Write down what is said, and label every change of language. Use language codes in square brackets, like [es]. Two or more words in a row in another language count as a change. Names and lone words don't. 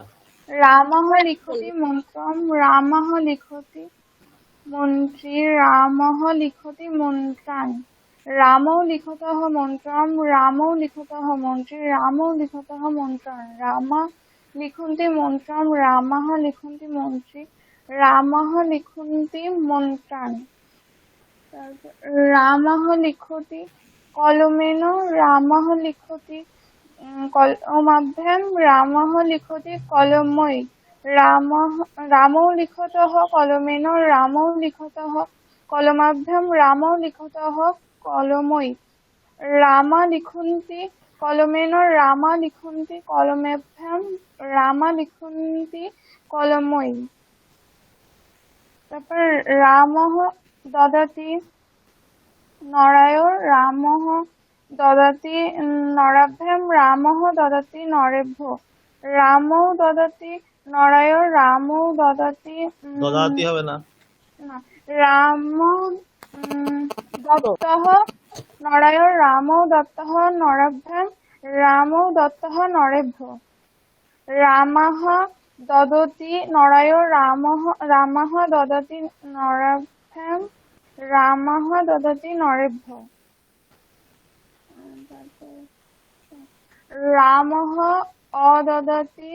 [sa] রামঃ লিখতি মন্ত্রম রামঃ লিখতি মন্ত্রী রামঃ লিখতি মন্ত্রান রামৌ লিখতঃ মন্ত্রম রামৌ লিখতঃ মন্ত্রী রামৌ লিখতঃ মন্ত্রান রামা লিখন্তি মন্ত্রম রামঃ লিখন্তি মন্ত্রী রামঃ লিখন্তি মন্ত্রান তারপর রামঃ লিখতি কলমেন রামঃ লিখতি কলমাভ্যাম রামঃ লিখতি কলময়ী রামৌ লিখতঃ কলমেন রামৌ লিখতঃ কলমাভ্যাম রামৌ লিখতঃ কলময়ী রামা লিখন্তি কলমেন রামা লিখন্তি কলমাভ্যাম রামা লিখন্তি কলময়ী তারপর রামঃ দদাতি নরায় রামঃ দদাতি নরাভ্যাম রামঃ দদাতি নরেভ্য রামৌ দদাতি নরায় রামৌ দদাতি [bn] দদাতি হবে না। [sa] না রাম দত্তঃ নরায় রামৌ দত্তঃ নরাভ্যাম রামৌ দত্তঃ নরেভ্য রামঃ দদতি নরায় রামঃ দদতি নরাভ্যাম রামঃ দদতি নরেভ্য রামঃ অদদতি